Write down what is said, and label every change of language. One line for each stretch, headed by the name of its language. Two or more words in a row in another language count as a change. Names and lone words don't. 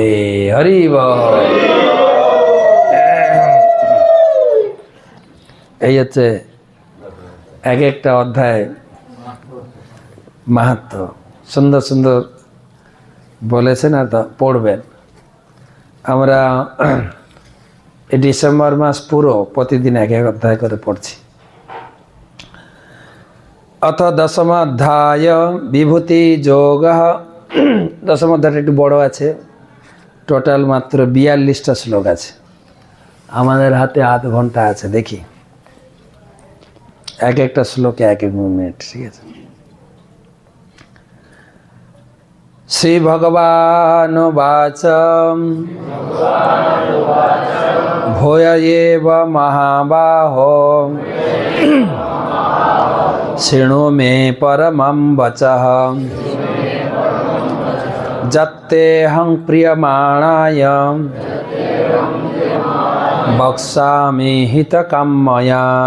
Bangla: হরি বল। এই হচ্ছে এক একটা অধ্যায় মাহাত্ম্য। সুন্দর সুন্দর বলেছেন, আর তা পড়বেন। আমরা এই ডিসেম্বর মাস পুরো প্রতিদিন এক এক অধ্যায় করে পড়ছি।
Sanskrit: अथ दशमाध्याय विभूति যোগ। दशम अध्यायটা
Bangla: একটু বড় আছে, টোটাল মাত্র 42টা শ্লোক আছে। আমাদের হাতে আধ ঘন্টা আছে, দেখি এক একটা শ্লোকে এক এক মিনিট, ঠিক আছে।
Sanskrit: শ্রী ভগবান বাচ ভূয় এব মহাবাহো শৃণু মে পরমং বচঃ যত্তেহং প্রিয়মাণায় বক্সামি হিতকাম্যয়া।